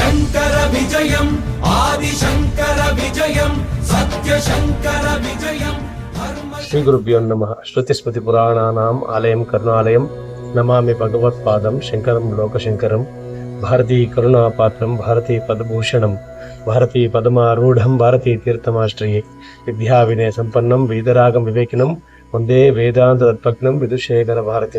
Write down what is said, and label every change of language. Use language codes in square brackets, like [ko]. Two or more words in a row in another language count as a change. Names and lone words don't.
[sa] शङ्कर विजयम् आदिशङ्कर विजयम् सत्यशङ्कर विजयम्। ಶ್ರೀ ಗುರುಭ್ಯೋ ನಮಃ. ಶ್ರುತಿಸ್ಮೃತಿ ಪುರಾಣಾನಾಂ ಆಲಯಂ ಕರುಣಾಲಯಂ ನಮಾಮಿ ಭಗವತ್ಪಾದಂ ಶಂಕರಂ ಲೋಕಶಂಕರಂ. ಭಾರತೀ ಕರುಣಾಪಾತ್ರಂ ಭಾರತೀ ಪದಭೂಷಣಂ ಭಾರತೀ ಪದಮಾರೂಢಂ ಭಾರತೀ ತೀರ್ಥಮಾಶ್ರಯೇ. ವಿದ್ಯಾ ವಿನಯ ಸಂಪನ್ನಂ ವೇದರಾಗಂ ವಿವೇಕಿನಂ ಒಂದೇ ವೇದಾಂತ ತತ್ವಜ್ಞಂ ವಿದುಷೇಖರ ಭಾರತೀಂ.